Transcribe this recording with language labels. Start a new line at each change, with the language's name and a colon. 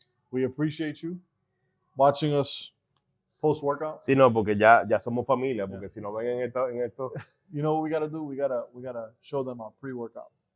English: We appreciate you watching us post workout.
Spanish: Sí, no, porque ya somos familia. Porque si nos ven en esto.
English: You know what we gotta do? We gotta show them our pre-workout.